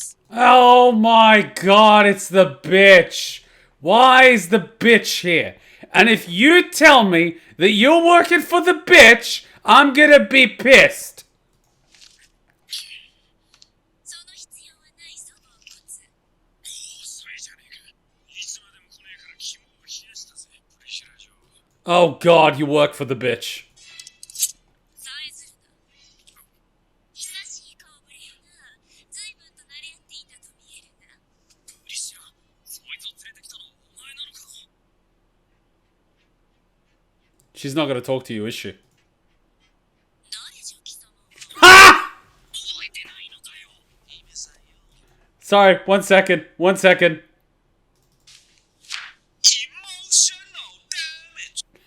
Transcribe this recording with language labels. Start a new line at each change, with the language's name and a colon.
English: Oh my god, it's the bitch. Why is the bitch here? And if you tell me that you're working for the bitch, I'm gonna be pissed.
Japanese: その必要はないぞ、ポンコツ。遅いじゃねえか。いつまでも来ねえから肝を冷やしたぜ、プリシュラ嬢。
English: Oh god, you work for the bitch.
Japanese: さえずるな。久しい顔ぶれやな。随分と慣れ合っていたと見えるな。プリシュラ、そいつを連れてきたのお前なのか。
English: She's not gonna talk to you, is she?
Japanese: 誰じゃ貴様は。 Ha! 覚えてないのかよ。姫さんよ。
English: Sorry, 1 second. 1 second. Emotional damage.